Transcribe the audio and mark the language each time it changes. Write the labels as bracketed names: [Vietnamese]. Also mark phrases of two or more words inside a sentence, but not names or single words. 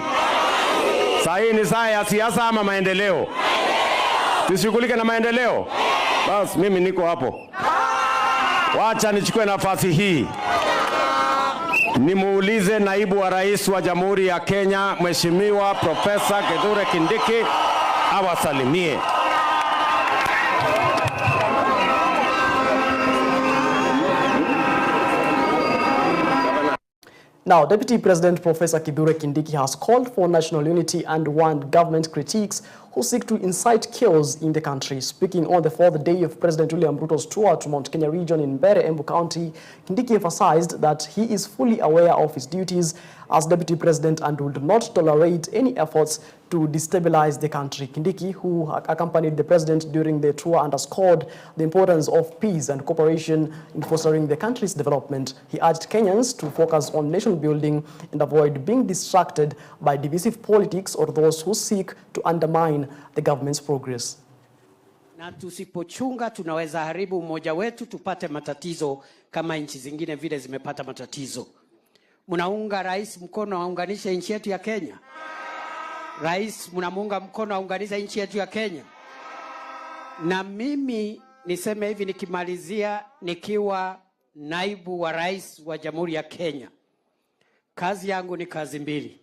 [Swahili] Saa hii ni saa ya siasa ama maendeleo? Tushughulike na maendeleo. Basi mimi niko hapo. Wacha nichukue nafasi hii nimuulize naibu wa rais wa Jamhuri ya Kenya, Mheshimiwa Profesa Kithure Kindiki awasalimie. [English] Now, Deputy President Professor Kithure Kindiki has called for national unity and warned government critics who seek to incite chaos in the country. Speaking on the fourth day of President William Ruto's tour to Mount Kenya region in Mbeere, Embu County, Kindiki emphasized that he is fully aware of his duties as Deputy President and would not tolerate any efforts to destabilize the country. Kindiki, who accompanied the President during the tour, underscored the importance of peace and cooperation in fostering the country's development. He urged Kenyans to focus on nation building and avoid being distracted by divisive politics or those who seek to undermine the government's progress. [Swahili] Na tusipochunga tunaweza haribu umoja wetu, tupate matatizo kama nchi zingine vile zimepata matatizo. Munaunga rais mkono aunganishe nchi yetu ya Kenya? Rais munamunga mkono aunganishe nchi yetu ya Kenya? Na mimi niseme hivi nikimalizia, nikiwa naibu wa rais wa Jamhuri ya Kenya, kazi yangu ni kazi mbili.